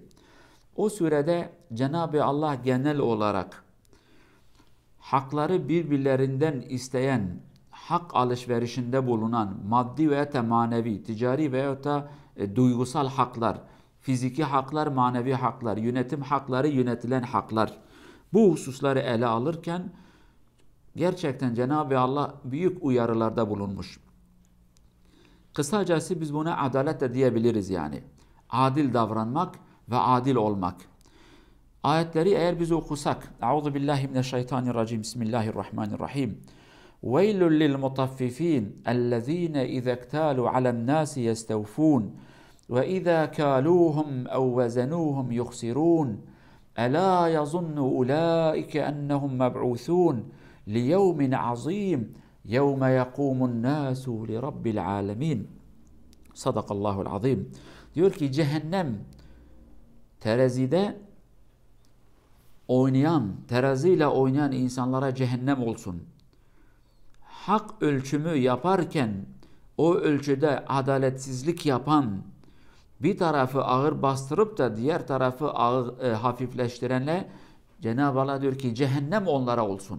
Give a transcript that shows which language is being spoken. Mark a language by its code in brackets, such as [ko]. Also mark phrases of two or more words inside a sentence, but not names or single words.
[tr] O surede Cenab-ı Allah genel olarak hakları birbirlerinden isteyen, hak alışverişinde bulunan maddi veya manevi, ticari veya da duygusal haklar, fiziki haklar, manevi haklar, yönetim hakları, yönetilen haklar, bu hususları ele alırken gerçekten Cenab-ı Allah büyük uyarılarda bulunmuş. Kısacası biz buna adalet de diyebiliriz yani. Adil davranmak ve adil olmak. Ayetleri eğer biz okusak, [ar] أعوذ بالله من الشيطان الرجيم، بسم الله الرحمن الرحيم. وَيْلٌ لِلْمُطَفِّفِينَ الَّذ۪ينَ اِذَا اكْتَالُوا عَلَى النَّاسِ يَسْتَوْفُونَ وَاِذَا كَالُوهُمْ اَوْ وَزَنُوهُمْ يُخْسِرُونَ أَلَا يَظُنُّ أُولَٰئِكَ أَنَّهُمْ مَبْعُوثُونَ لِيَوْمٍ عَظ۪يمٍ يَوْمَ يَقُومُ النَّاسُ لِرَبِّ الْعَالَمِينَ. صدق الله العظيم. [tr] Diyor ki cehennem terazide oynayan, teraziyle oynayan insanlara cehennem olsun. Hak ölçümü yaparken o ölçüde adaletsizlik yapan, bir tarafı ağır bastırıp da diğer tarafı hafifleştirenle Cenab-ı Allah diyor ki cehennem onlara olsun.